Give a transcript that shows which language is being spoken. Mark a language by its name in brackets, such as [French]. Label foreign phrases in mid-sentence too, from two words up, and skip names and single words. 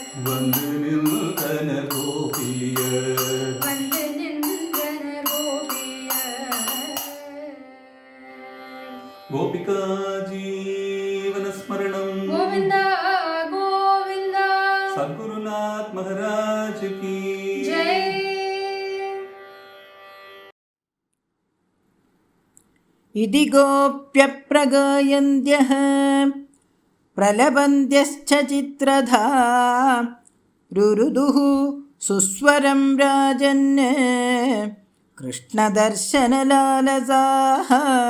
[Tamil] வந்து நின்றனர் கோபியர். வந்து நின்றனர் கோபியர். கோபிகா ஜீவனஸ்மரணம். கோவிந்தா கோவிந்தா [Hindi] சத்குருநாத் மகாராஜ் की जय. [Sanskrit] इति गोप्यप्रगायन्त्यः प्रलपन्त्यश्च चित्रधा रुरुदुः सुस्वरं राजन् कृष्णदर्शनलालसाः.